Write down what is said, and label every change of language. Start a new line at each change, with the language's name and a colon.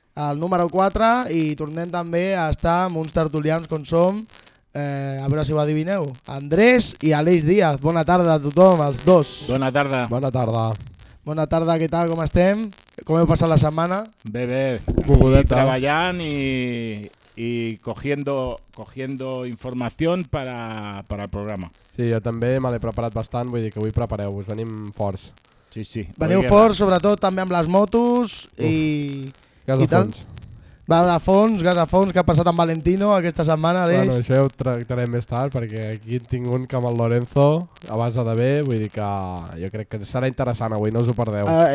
Catalan: El número 4 i tornem també a estar amb uns tertulians com som, a veure si ho adivineu, Andrés i Aleix Díaz. Bona tarda a tothom, els dos. Bona tarda. Bona tarda. Bona tarda, què tal, com estem? Com heu passat la setmana? Bé, bé. Pobudeta. Treballant i...
Spanish: y cogiendo información para el programa.
Catalan: Sí, jo també me l'he preparat bastant, vull dir que avui prepareu-vos, venim forts. Sí, sí. Veniu forts, sobretot també amb les motos i... Gas a fons. Va, a fons, gas a fons, que ha passat amb Valentino aquesta setmana, Aleix? Bueno, això ja ho tractarem més tard, perquè aquí tinc un que amb el Lorenzo, a base de bé, vull dir que jo crec que serà interessant avui, no us ho perdeu.